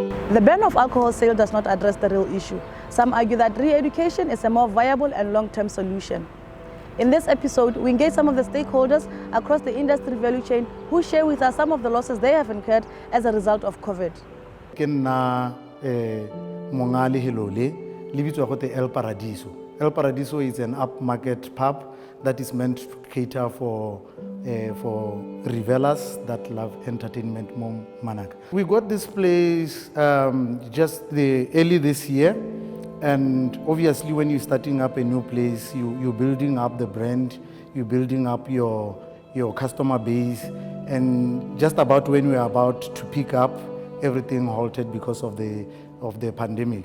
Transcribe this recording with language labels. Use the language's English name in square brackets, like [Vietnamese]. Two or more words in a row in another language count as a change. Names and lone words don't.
[English] The ban of alcohol sale does not address the real issue. Some argue that re-education is a more viable and long-term solution. In this episode, we engage some of the stakeholders across the industry value chain who share with us some of the losses they have incurred as a result of COVID. [Tswana] Ke nna monga lehelo le bitswa go te El Paradiso. [English] El Paradiso is an upmarket pub that is meant to cater for revelers that love entertainment more manak. We got this place just early this year, and obviously when you're starting up a new place, you're building up the brand, you're building up your customer base, and just about when we are about to pick up, everything halted because of the pandemic.